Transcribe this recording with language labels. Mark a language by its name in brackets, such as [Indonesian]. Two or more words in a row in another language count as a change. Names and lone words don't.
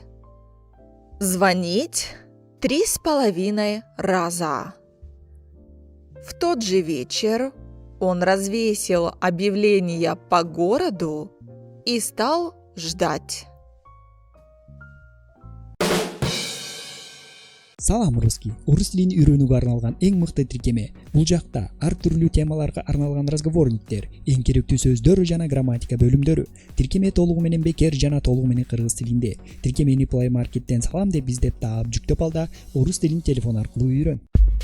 [Russian] Звонить 3,5 раза. В тот же вечер он развесил объявления по городу и стал ждать. [Kyrgyz] Салам русский. Орус тилин үйрөнүүгө арналган эң мыкты тиркеме. Бул жакта ар түрлүү темаларга арналган разговорниктер, эң керектүү сөздөр жана грамматика бөлүмдөрү. Тиркеме толугу менен бекер жана толугу менен кыргыз тилинде. Тиркемени Play Market'тен салам деп издеп таап жүктөп ал да орус тилин телефон аркылуу үйрөн.